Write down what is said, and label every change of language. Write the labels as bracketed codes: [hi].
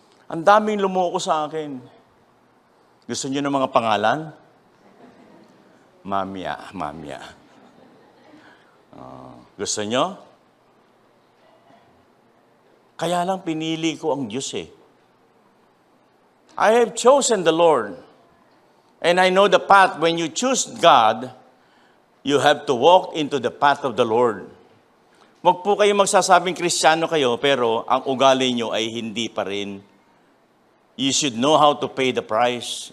[tl] Ang daming lumoko sa akin. Gusto niyo ng mga pangalan? Mamya. Gusto niyo? Kaya lang pinili ko ang Diyos eh. [en] I have chosen the Lord. And I know the path. When you choose God, you have to walk into the path of the Lord. [tl] Huwag po kayo magsasabing Kristiyano kayo, pero ang ugali nyo ay hindi pa rin. [en] You should know how to pay the price.